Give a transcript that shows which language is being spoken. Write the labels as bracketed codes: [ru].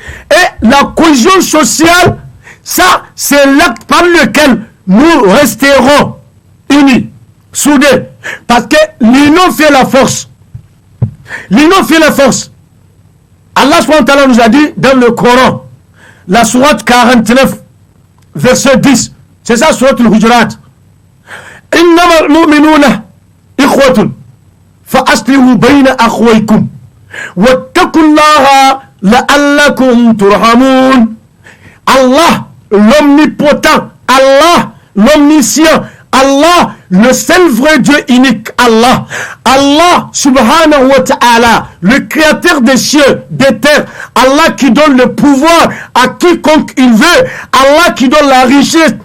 [fr] Et la cohésion sociale, ça, c'est l'acte par lequel nous resterons unis, soudés. Parce que l'union fait la force. L'union fait la force. Allah SWT nous a dit dans le Coran, la sourate 49, verset 10, c'est ça, sourate al-Hujurat. [ar] Innama al-mu'minuna ikhwatun فأصلحوا بين أخويكم واتقوا الله لعلكم ترحمون. [fr] Allah, l'omnipotent, Allah, l'omniscient, Allah, le seul vrai Dieu unique, Allah subhanahu wa ta'ala, le créateur des cieux, des terres, Allah qui donne le pouvoir à quiconque il veut, Allah qui donne la richesse